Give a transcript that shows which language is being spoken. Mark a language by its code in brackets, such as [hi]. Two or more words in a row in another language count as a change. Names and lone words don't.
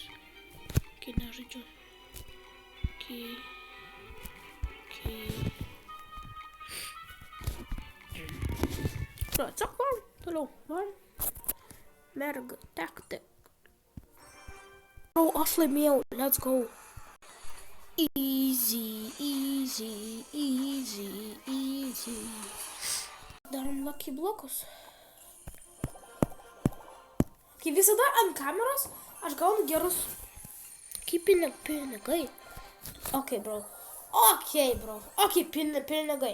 [lt] Nežaidžiu. Tiesiog varom. Toliau. Varom. Merge Tactics. Aš laimėjau. [en] Let's go. Easy. [lt] Darom lucky blokus. Kai visada ant kameros aš gaunu gerus pinigai. [en] Ok, bro. Ok, pinigai.